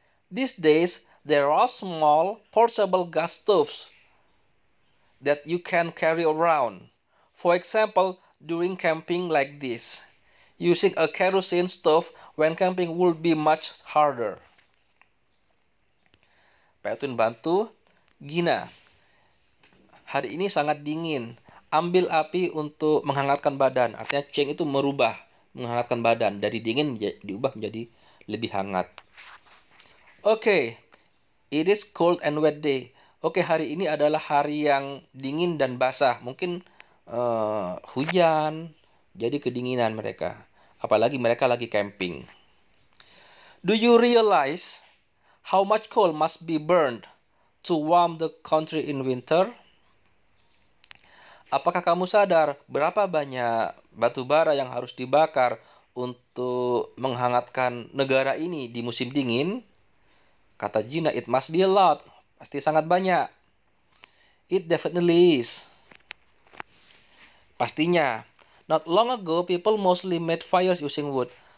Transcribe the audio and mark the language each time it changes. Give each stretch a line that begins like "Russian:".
English: These days, there are small portable gas stoves that you can carry around. For example, during camping like this, using a kerosene stove when camping would be much harder.
Indonesian: Pak Edwin bantu. Gina, hari ini sangat dingin. Ambil api untuk menghangatkan badan. Artinya Cheng itu merubah, menghangatkan badan. Dari dingin diubah menjadi lebih hangat.
English: Okay, it is cold and wet day.
Indonesian: Oke, hari ini adalah hari yang dingin dan basah. Mungkin hujan, jadi kedinginan mereka. Apalagi mereka lagi camping.
English: Do you realize how much coal must be burned to warm the country in winter?
Indonesian: Apakah kamu sadar berapa banyak batu bara yang harus dibakar untuk menghangatkan negara ini di musim dingin? Kata Gina,
English: it must be a lot.
Indonesian: Pasti sangat banyak.
English: It definitely is. Pastinya. Not long ago, people mostly made fires using wood.